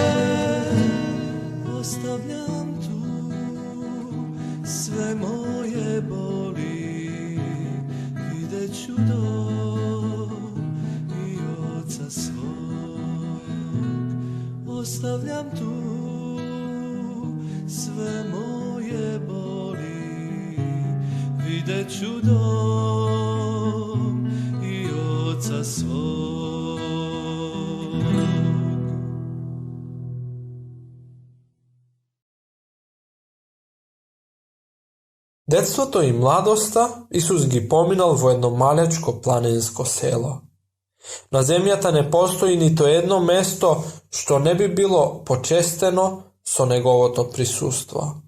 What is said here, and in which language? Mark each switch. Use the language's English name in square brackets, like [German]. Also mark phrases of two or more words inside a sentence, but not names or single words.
[Croatian] Ostavljam tu sve moje boli, vidjet ću dom i oca svog. Ostavljam tu sve moje boli, vidjet ću dom i oca svog. [Macedonian] Детството и младоста Исус ги поминал во едно малечко планинско село. На земјата не постои нито едно место што не би било почестено со неговото присуство.